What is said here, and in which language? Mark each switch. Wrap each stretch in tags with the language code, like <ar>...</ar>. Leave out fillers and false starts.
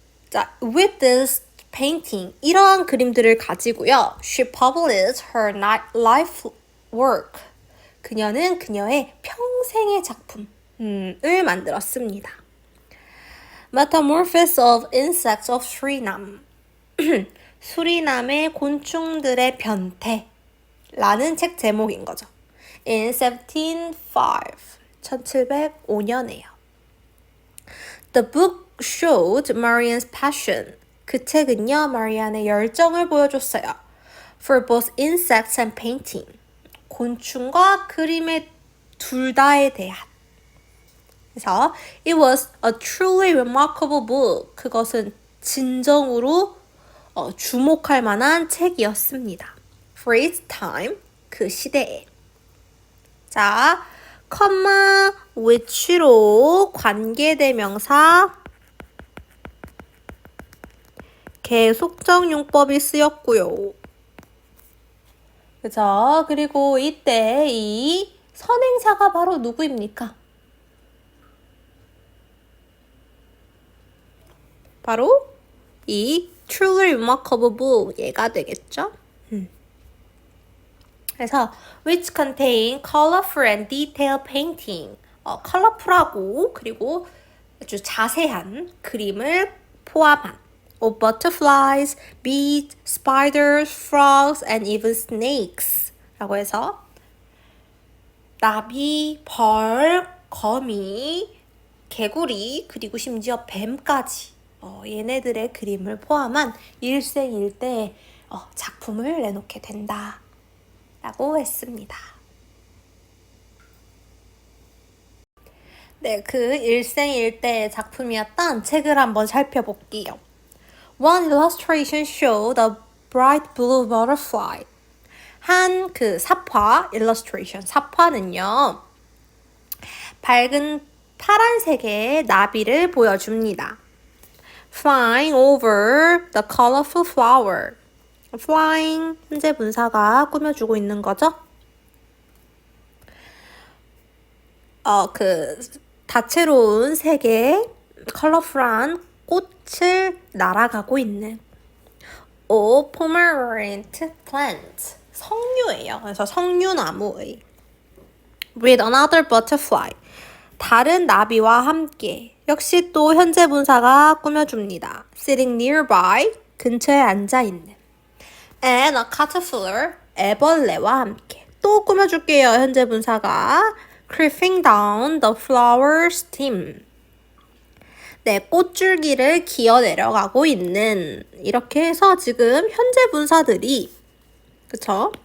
<en>자, with this painting, 이러한 그림들을 가지고요. She published her life work.</en> <ko>그녀는 그녀의 평생의 작품을 만들었습니다.</ko> <en>Metamorphosis of Insects of Suriname.</en> <ko>수리남의 곤충들의 변태라는 책 제목인 거죠. In 1705년에요.</ko> <en>The book showed Marian's passion.</en> <ko>그 책은요, 마리안의 열정을 보여줬어요.</ko> <en>For both insects and painting.</en> <ko>곤충과 그림의 둘 다에 대한.</ko> <en>그래서 it was a truly remarkable book.</en> <ko>그것은 진정으로 주목할 만한 책이었습니다.</ko> <en>For its time, 그 시대에.</en> <ko>자, 컴마 which로 관계대명사 계속적 용법이 쓰였고요. 그죠? 그리고 이때 이 선행사가 바로 누구입니까? 바로 이 truly remarkable book 얘가 되겠죠?</ko> <en>그래서 which contain colorful and detailed painting.</en> <ko>컬러풀하고 그리고 아주 자세한 그림을 포함한 of butterflies, bees, spiders, frogs, and even snakes 라고 해서 나비, 벌, 거미, 개구리, 그리고 심지어 뱀까지 얘네들의 그림을 포함한 일생일대의 작품을 내놓게 된다 라고 했습니다. 네, 그 일생일대의 작품이었던 책을 한번 살펴볼게요.</ko> <en>One illustration showed a bright blue butterfly.</en> <ko>한 그 사파, illustration, 사파는요. 밝은 파란색의 나비를 보여줍니다.</ko> <en>Flying over the colorful flower.</en> <ko>Flying, 현재 분사가 꾸며주고 있는 거죠. 그 다채로운 색의 컬러풀한 꽃을 날아가고 있는 pomegranate plant. 석류예요. 그래서 석류나무의 with another butterfly. 다른 나비와 함께. 역시 또 현재 분사가 꾸며줍니다.</ko> <en>sitting nearby. 근처에 앉아있는. and a caterpillar.</en> <ko>애벌레와 함께. 또 꾸며줄게요.</ko> <en>현재 분사가 creeping down the flower stem.</en> <ko>네, 꽃줄기를 기어 내려가고 있는. 이렇게 해서 지금 현재 분사들이 그쵸?</ko>